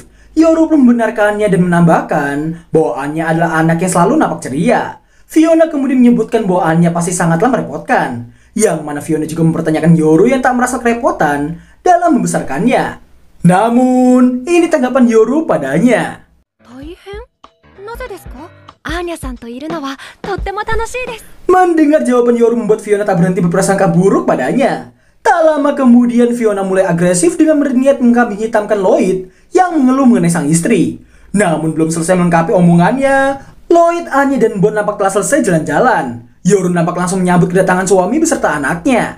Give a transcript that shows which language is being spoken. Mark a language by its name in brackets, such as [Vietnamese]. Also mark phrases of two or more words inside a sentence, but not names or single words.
[Indonesian] Yoru pun membenarkannya dan menambahkan bahwa Anya adalah anak yang selalu nampak ceria. Fiona kemudian menyebutkan bahwa Anya pasti sangatlah merepotkan. Yang mana Fiona juga mempertanyakan Yoru yang tak merasa kerepotan dalam membesarkannya. Namun, ini tanggapan Yoru padanya. [Japanese] アーニャさんといるのはとっても楽しいです。 [Indonesian] Mendengar jawaban Yoru membuat Fiona tak berhenti berprasangka buruk padanya. Tak lama kemudian Fiona mulai agresif dengan berniat mengkambing hitamkan Lloyd yang mengeluh mengenai sang istri. Namun belum selesai melengkapi omongannya, Lloyd, Anya, dan Bon nampak telah selesai jalan-jalan. Yoru nampak langsung menyambut kedatangan suami beserta anaknya.